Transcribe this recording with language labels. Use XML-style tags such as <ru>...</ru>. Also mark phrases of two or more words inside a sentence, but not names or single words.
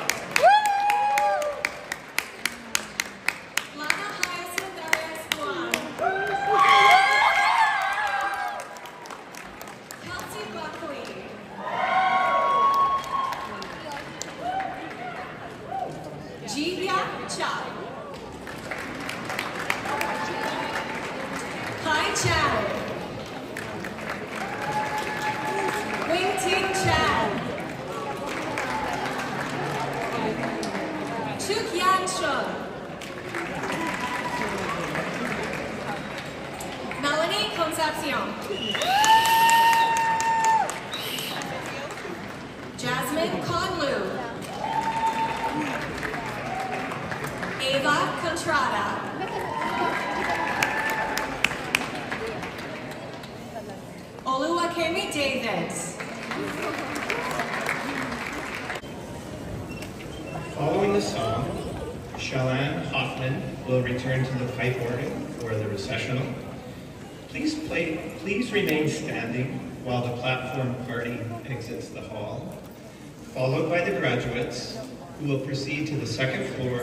<en>Lana Hyacinth Arias Juan. Kelsey Buckley. Jivya Chai. Hai Chan. Wing Ting Chan. Chuk Yan Chun. Melanie Concepcion. Jasmine Conlu. Ava Contrada. Oluwakemi Davis. Following the song, Shalane Hoffman will return to the pipe organ for the recessional. Please remain standing while the platform party exits the hall, followed by the graduates, who will proceed to the second floor.</en>